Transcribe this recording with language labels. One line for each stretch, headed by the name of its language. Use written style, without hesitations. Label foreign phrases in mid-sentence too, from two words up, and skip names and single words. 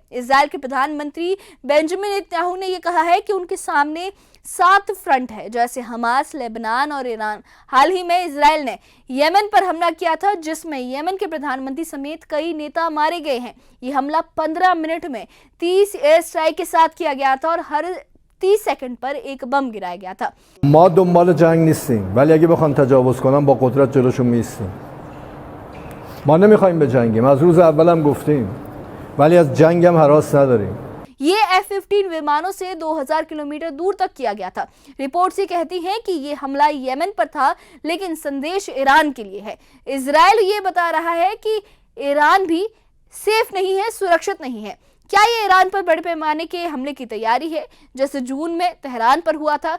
Hindi: इजराइल के प्रधानमंत्री बेंजामिन नेतन्याहू ने यह कहा है कि उनके सामने 7 फ्रंट है, जैसे हमास, लेबनान और ईरान। हाल ही में इजराइल ने यमन पर हमला किया था, जिसमें यमन के प्रधानमंत्री समेत कई नेता मारे गए हैं। यह हमला 15 मिनट में 30
English: air strike
Hindi: के साथ किया गया था और हर 30 सेकंड पर एक बम गिराया गया था।
Persian: ما دنبال جنگ نیستیم، ولی اگه بخوان تجاوز کنن با قدرت جلوشون میستیم. ما نمیخوایم بجنگیم، از روز اولم گفتیم، ولی از جنگ هم هراس نداریم.
Hindi: ये F-15 विमानों से 2000 किलोमीटर दूर तक किया गया था। रिपोर्ट्स ये कहती हैं कि ये हमला यमन पर था, लेकिन संदेश ईरान के लिए है। इजराइल ये बता रहा है कि ईरान भी सेफ नहीं है, सुरक्षित नहीं है। क्या ये ईरान पर बड़े पैमाने के हमले की तैयारी है, जैसे जून में तेहरान पर हुआ था?